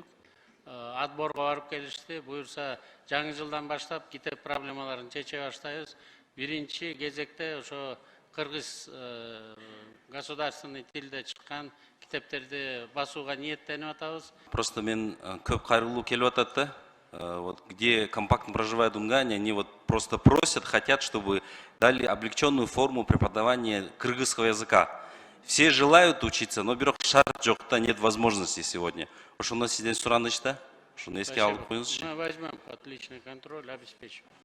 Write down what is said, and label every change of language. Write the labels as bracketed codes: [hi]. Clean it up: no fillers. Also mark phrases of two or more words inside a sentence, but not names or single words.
[ky] Отборго барып келишти. Буюрса жаңы жылдан баштап китеп проблемаларын чече баштайбыз. Биринчи кезекте ошо кыргыз государственный тилде чыккан китептерди басууга ниеттенип атабыз. Просто мен көп кайрылуу келип атат да. [ru] Вот где компактно проживают дунгане, они вот просто просят, хотят, чтобы дали облегченную форму преподавания кыргызского языка. Все желают учиться, но [ky] бирок шарт жокта, [ru] нет возможности сегодня. [ky] Ошондо сизден суранычта, ошону эске алып коюңузчу. [ru] Мы возьмем под личный контроль, обеспечим.